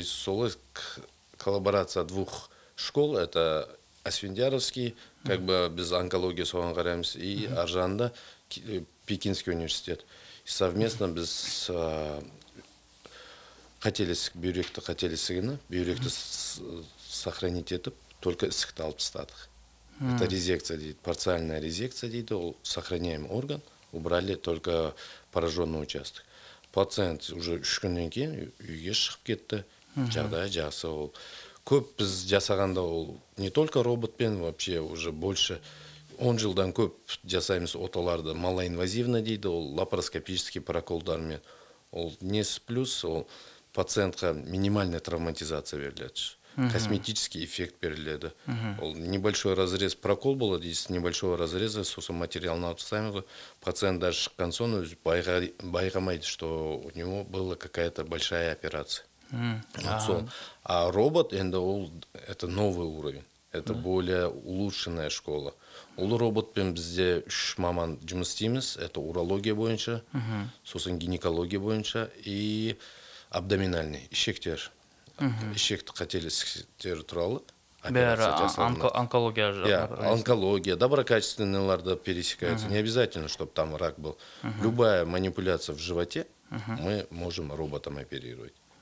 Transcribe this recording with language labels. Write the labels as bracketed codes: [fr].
[ru] И [kk] солы [ru] коллаборация двух школ, это Асфендияровский, как бы [kk] біз онкология соған қараймыз, [ru] и [kk] аржанда [ru] Пекинский университет. И совместно [kk] біз бүйректі қателесігіні, бүйректі [ru] сохранить [kk] етіп, [ru] только [kk] ісікті алып тастадық. [ru] Это резекция [kk] дейді, [ru] парциальная резекция дейді, [kk] ол [ru] сохраняем орган, убрали только пораженный участок. [kk] Пациент [ru] уже [kk] 3 күннен кейін үйге шығып кетті, жағдай жақсы. Ол көп біз жасағанда ол [ru] не только [kk] роботпен, [ru] вообще уже больше [kk] 10 жылдан көп жасаймыз оталарды, [ru] малоинвазивно [kk] дейді, ол [ru] лапароскопический [kk] проколдармен. Ол несі плюс, ол пациентқа [ru] минимальная травматизация [kk] беріледі. Косметический эффект беріледі. Ол [ru] небольшой разрез прокол [kk] болады, [ru] из небольшого разреза [kk] сосын материалын алып тастаймыз. [ru] Пациент даже [kk] шыққан соң өзі байқамайды, [ru] что у него была какая-то большая операция. А робот, это новый уровень. Это более улучшенная школа. [kk] Ол роботпен бізде 3 маман жұмыс істейміз. [ru] Это [kk] урология бойынша, сосын гинекология бойынша [ru] и абдоминальный, [kk] ишектер. Ишекті қателестіктері туралы операция жасалынады. Онкология. [ru] Онкология, доброкачественныйларды пересекаются. Не обязательно, чтобы там рак был. Любая манипуляция в животе мы можем роботом оперировать.